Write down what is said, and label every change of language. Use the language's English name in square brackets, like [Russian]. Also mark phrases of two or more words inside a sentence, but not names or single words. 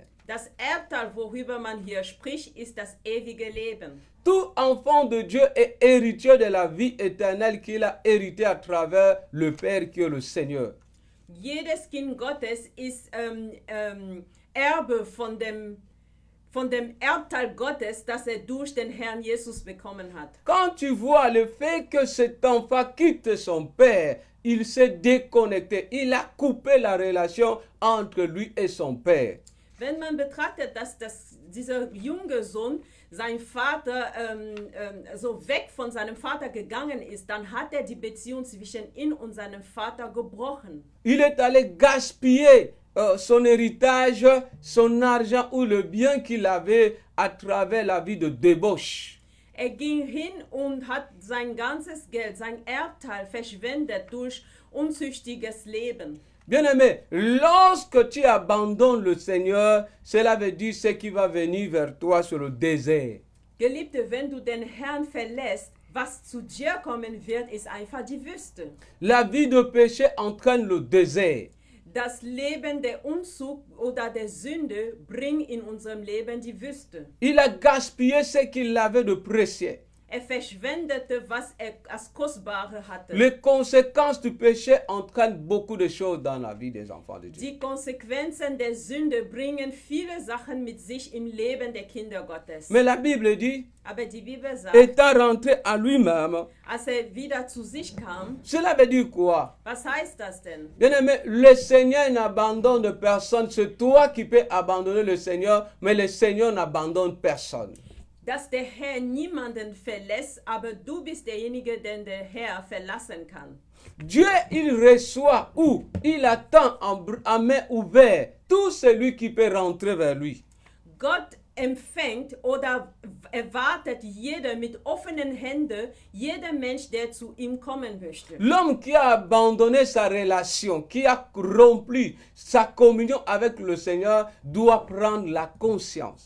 [German] Das Erbteil, worüber man hier spricht, ist das ewige Leben. [French] Tout enfant de Dieu est héritier de la vie éternelle qu'il a hérité à travers le Père qui est le Seigneur. [German] Jedes Kind Gottes ist Erbe von dem Erbteil Gottes, das er durch den Herrn Jesus bekommen hat. [French] Quand tu vois le fait que cet enfant quitte son père, il s'est déconnecté, il a coupé la relation entre lui et son père. [German] Wenn man betrachtet, dass dieser junge Sohn, sein Vater, so weg von seinem Vater gegangen ist, dann hat er die Beziehung zwischen ihm und seinem Vater gebrochen. [French] Il est allé gaspiller son héritage, son argent ou le bien qu'il avait à travers la vie de débauche. [German] Er ging hin und hat sein ganzes Geld, sein Erbteil verschwendet durch unzüchtiges Leben. [French] Bien-aimé, lorsque tu abandonnes le Seigneur, cela veut dire ce qui va venir vers toi sur le désert. [German] Geliebte, wenn du den Herrn verlässt, was zu dir kommen wird, ist einfach die Wüste. [French] La vie de péché entraîne le désert. [German] Das Leben der Unzug oder der Sünde bringt in unserem Leben die Wüste. [French] Il a gaspillé ce qu'il avait de précieux. [German] Er verschwendete, was er als Kostbare hatte. [French] Les conséquences du péché entraînent beaucoup de choses dans la vie des enfants de Dieu. [German] Die Konsequenzen der Sünde bringen viele Sachen mit sich im Leben der Kinder Gottes. [French] Mais la Bible dit, [German] Aber die Bibel sagt, [French] étant rentré à lui-même, [German] als er wieder zu sich kam, [French] cela veut dire quoi? [German] was heißt das denn? [French] Bien-aimé, le Seigneur n'abandonne personne. C'est toi qui peux abandonner le Seigneur, mais le Seigneur n'abandonne personne. [German] Dass der Herr niemanden verlässt, aber du bist derjenige, den der Herr verlassen kann. [French] Dieu, il reçoit ou il attend en main ouverte tout celui qui peut rentrer vers lui. [German] Gott empfängt oder erwartet jeder mit offenen Händen, jeder Mensch, der zu ihm kommen möchte. [French] L'homme qui a abandonné sa relation, qui a rompu sa communion avec le Seigneur, doit prendre la conscience.